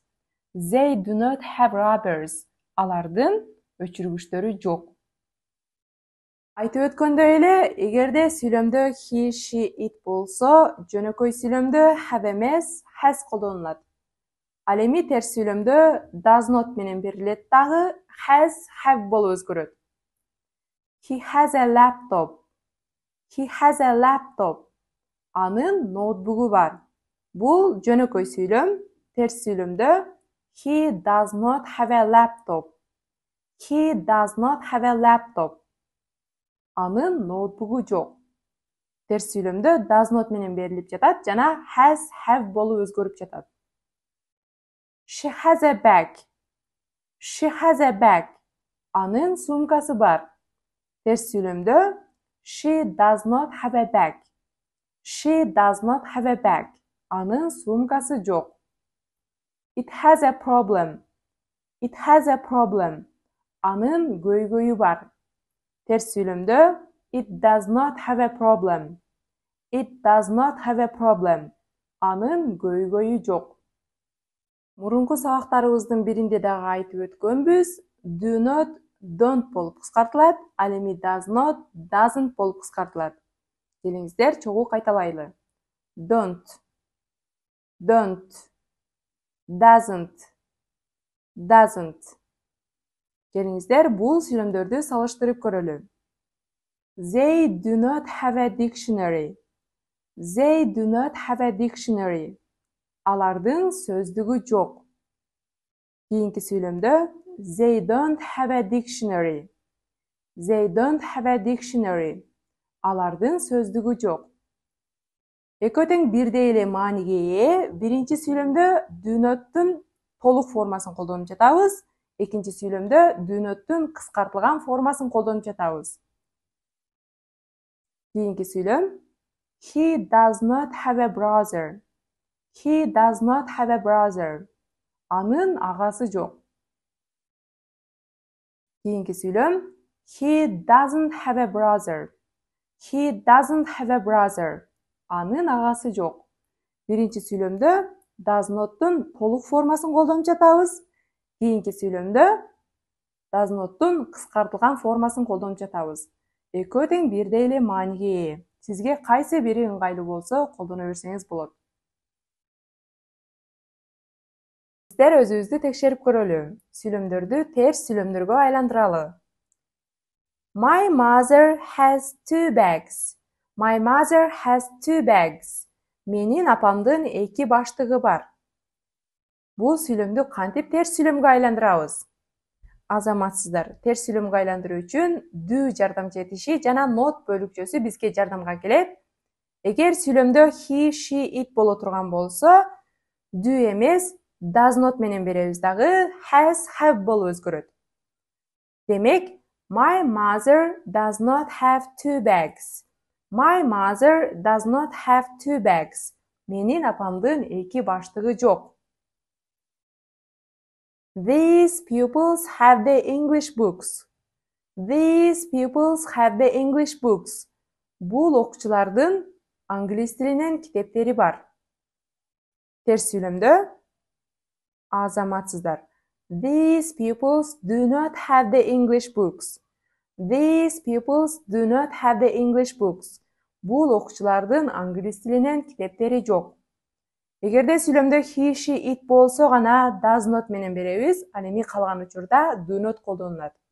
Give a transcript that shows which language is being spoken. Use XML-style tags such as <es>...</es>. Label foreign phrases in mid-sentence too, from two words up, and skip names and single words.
<en>They do not have rubbers.</en> <ky>Алардын өчүргүчтөрү жок. Айтып өткөндөй эле, эгерде сүйлөмдө</ky> <en>he, she, it</en> <ky>болсо, жөнөкөй сүйлөмдө have эмес, has колдонулат. Ал эми терс сүйлөмдө</ky> <en>does not</en> <ky>менен берилет дагы</ky> <en>has, have</en> <ky>болуп өзгөрөт.</ky> <en>He has a laptop. He has a laptop.</en> <ky>Анын ноутбугу бар. Бул жөнөкөй сүйлөм. Терс сүйлөмдө</ky> <en>he does not have a laptop. He does not have a laptop.</en> <ky>Анын ноутбугу жок. Терс сүйлөмдө</ky> <en>does not</en> <ky>менен берилип жатат жана</ky> <en>has, have</en> <ky>болуп өзгөрүп жатат.</ky> <en>She has a bag. She has a bag.</en> <ky>Анын сумкасы бар. Терс сүйлөмдө</ky> <en>she does not have a bag. She does not have a bag.</en> <ky>Анын сумкасы жок.</ky> <en>It has a problem. It has a problem.</en> <ky>Анын көйгөйү бар. Терс сүйлөмдө</ky> <en>it does not have a problem. It does not have a problem.</en> <ky>Анын көйгөйү жок. Мурунку сабактарыбыздын биринде дагы айтып өткөнбүз,</ky> <en>do not, don't</en> <ky>болуп кыскартылат, ал эми</ky> <en>does not, doesn't</en> <ky>болуп кыскартылат. Келиңиздер чогуу кайталайлы.</ky> <en>Don't, don't, doesn't, doesn't.</en> <ky>Келиңиздер бул сүйлөмдөрдү салыштырып көрөлү.</ky> <en>They do not have a dictionary. They do not have a dictionary.</en> <ky>Алардын сөздүгү жок. Кийинки сүйлөмдө</ky> <en>they don't have a dictionary. They don't have a dictionary.</en> <ky>Алардын сөздүгү жок. Экөө тең бирдей эле мааниге ээ. Биринчи сүйлөмдө</ky> <en>do not'тун</en> <ky>толук формасын колдонуп жатабыз. Экинчи сүйлөмдө</ky> <en>do not'тун</en> <ky>кыскартылган формасын колдонуп жатабыз. Кийинки сүйлөм</ky> <en>he does not have a brother.</en> <ky>He does not have a brother. Анын агасы жок. Кийинки сүйлөм</ky> <en>he doesn't have a brother.</en> <ky>He doesn't have a brother. Анын агасы жок. Биринчи сүйлөмдө</ky> <en>does not'тун</en> <ky>толук формасын колдонуп жатабыз. Кийинки сүйлөмдө</ky> <en>does not'тун</en> <ky>кыскартылган формасын колдонуп жатабыз. Экөө тең бирдей эле мааниге ээ. Сизге кайсы бири ыңгайлуу болсо колдоно берсеңиз болот. Сиздер өзүбүздү текшерип көрөлү. Сүйлөмдөрдү терс сүйлөмдөргө айландыралы.</ky> <en>My mother has 2 bags. My mother has 2 bags.</en> <ky>Менин апамдын 2 баштыгы бар. Бул сүйлөмдү кантип терс сүйлөмгө айландырабыз? Азаматсыздар, терс сүйлөмгө айландыруу үчүн do жардамчы этиши жана not бөлүкчөсү бизге жардамга келет. Эгер сүйлөмдө</ky> <en>he, she, it</en> <ky>боло турган болсо, do эмес,</ky> <en>does not</en> <ky>менен беребиз дагы</ky> <en>has, have</en> <ky>болуп өзгөрөт. Демек,</ky> <en>my mother does not have 2 bags. My mother does not have 2 bags.</en> <ky>Менин апамдын 2 баштыгы жок.</ky> <en>These pupils have the English books. These pupils have the English books.</en> <ky>Бул окуучулардын англис тилинен китептери бар. Терс сүйлөмдө азаматсыздар.</ky> <en>These pupils do not have the English books. These pupils do not have the English books.</en> <ky>Бул окуучулардын англис тилинен китептери жок. Эгерде сүйлөмдө</ky> <en>he, she, it</en> <ky>болсо гана</ky> <en>does not</en> <ky>менен беребиз, ал эми калган учурда</ky> <en>do not</en> <ky>колдонулат.</ky>